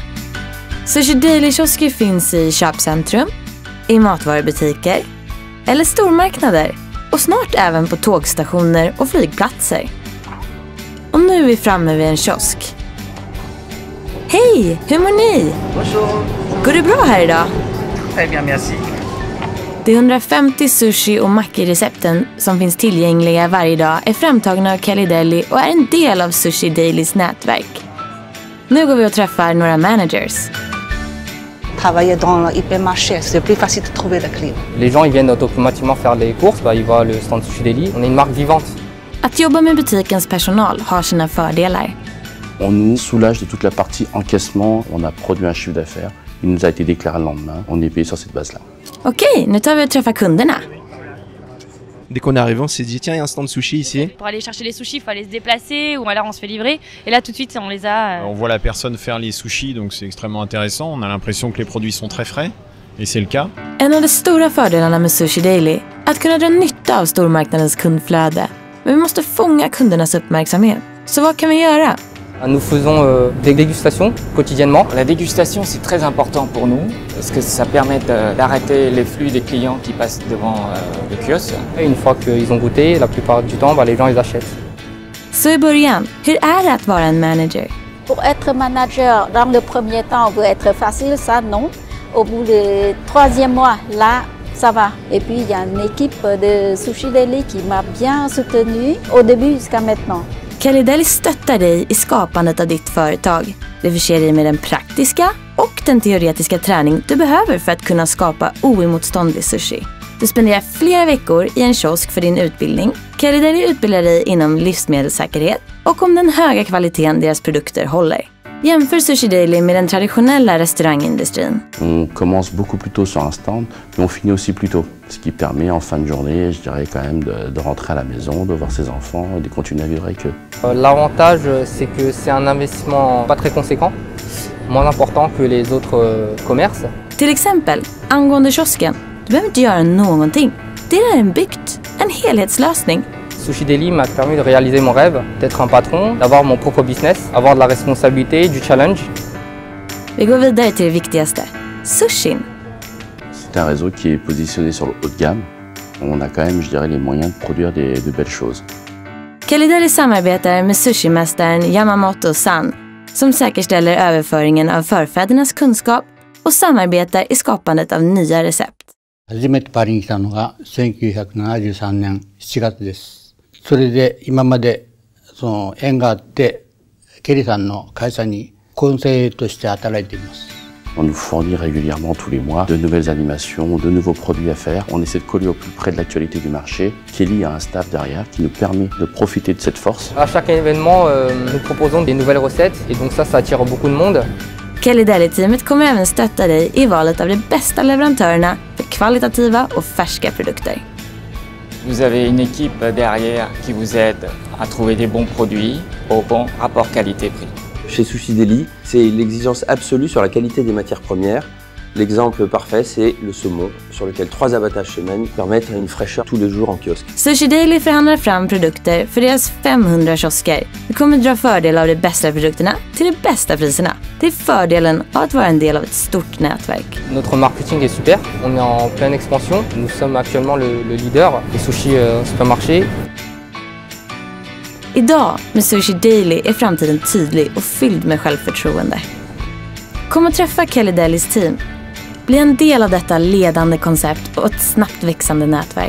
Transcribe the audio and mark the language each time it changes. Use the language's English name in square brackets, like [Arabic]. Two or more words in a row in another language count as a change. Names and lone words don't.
[Swedish] Sushi Daily-kiosker finns i köpcentrum, i matvarubutiker eller stormarknader och snart även på tågstationer och flygplatser. Och nu är vi framme vid en kiosk. Hej, hur mår ni? [French] Bonjour. [Swedish] Går det bra här idag? [French] Très bien, merci. [Swedish] De 150 sushi- och maki-recepten som finns tillgängliga varje dag är framtagna av Kelly Deli och är en del av Sushi Dailys nätverk. Nu går vi och träffar några managers. [French] Travailler dans l'hypermarché, c'est plus facile de trouver des clients. Les gens ils viennent automatiquement faire les courses, ils voient le stand Sushi Daily. On est une marque vivante. [Swedish] Att jobba med butikens personal har sina fördelar. [French] On nous soulage de toute la partie encaissement. On a produit un chiffre d'affaires. Il nous a été déclaré le lendemain. On est payé sur cette base-là. [Swedish] Okej, nu tar vi och träffar kunderna. [French] Dès qu'on est arrivé, on s'est dit tiens, il y a un stand sushi ici. Pour aller chercher les sushis, il faut aller se déplacer ou alors on se fait livrer. Et là tout de suite, on les a. On voit la personne faire les sushis, donc c'est extrêmement intéressant. On a l'impression que les produits sont très frais, et c'est le cas. [Swedish] En av de stora fördelarna med Sushi Daily är att kunna dra nytta av stormarknadens kundflöde. Men vi måste fånga kundernas uppmärksamhet. Så vad kan vi göra? [French] Nous faisons des dégustations quotidiennement. La dégustation, c'est très important pour nous parce que ça permet d'arrêter les flux des clients qui passent devant le kiosque. Et une fois qu'ils ont goûté, la plupart du temps, les gens les achètent. [Swedish] Så i början, hur är det att vara en manager? [French] Pour être manager, dans le premier temps, veut être facile, ça non. Au bout du 3e mois, là, ça va. Et puis, il y a une équipe de Sushi Daily qui m'a bien soutenue au début jusqu'à maintenant. [Swedish] Kelly Deli stöttar dig i skapandet av ditt företag. Det förser dig med den praktiska och den teoretiska träning du behöver för att kunna skapa oemotståndlig sushi. Du spenderar flera veckor i en kiosk för din utbildning. Kelly Deli utbildar dig inom livsmedelssäkerhet och om den höga kvaliteten deras produkter håller. Jämför Sushi Daily med den traditionella restaurangindustrin. [French] On commence beaucoup plus tôt sur un stand, mais on finit aussi plus tôt. Ce qui permet en fin de journée, je dirais quand même, de rentrer à la maison, de voir ses enfants et de continuer à vivre avec eux. L'avantage, c'est que c'est un investissement pas très conséquent, moins important que les autres commerces. [Swedish] Till exempel, angående kiosken, du behöver inte göra någonting. Det är redan byggt, en helhetslösning. [French] Sushi Daily m'a permis de réaliser mon rêve, d'être un patron, d'avoir mon propre business, avoir de la responsabilité, du challenge. [Swedish] Vi går vidare till det viktigaste, sushin. [French] C'est un réseau qui est positionné sur le haut de gamme. On a quand même, je dirais, les moyens de produire de belles choses. [Swedish] Kelly Deli samarbetar med sushimästaren Yamamoto-san som säkerställer överföringen av förfädernas kunskap och samarbetar i skapandet av nya recept. [Japanese] 初めてパリに来たのが1973年7月です。それで今まで縁があってケリーさんの会社にコンセイとして働いています。 [French] On nous fournit régulièrement tous les mois de nouvelles animations, de nouveaux produits à faire. On essaie de coller au plus près de l'actualité du marché. Kelly a un staff derrière qui nous permet de profiter de cette force. À chaque événement, nous proposons des nouvelles recettes et donc ça attire beaucoup de monde. [Swedish] Kelly Deli-teamet kommer även stötta dig i valet av de bästa leverantörerna för kvalitativa och färska produkter. [French] Vous avez une équipe derrière qui vous aide à trouver des bons produits au bon rapport qualité-prix. Chez Sushi Daily, c'est l'exigence absolue sur la qualité des matières premières. L'exemple parfait, c'est le saumon, sur lequel 3 abattages semaine permettent une fraîcheur tous les jours en kiosque. [Swedish] Sushi Daily förhandlar fram produkter för deras 500 kiosker. Du kommer dra fördel av de bästa produkterna till de bästa priserna. Det är fördelen av att vara en del av ett stort nätverk. [French] Notre marketing est super, on est en pleine expansion. Nous sommes actuellement le leader des sushis supermarchés. [Swedish] Idag med Sushi Daily är framtiden tydlig och fylld med självförtroende. Kom och träffa Kelly Delis team. Bli en del av detta ledande koncept och ett snabbt växande nätverk.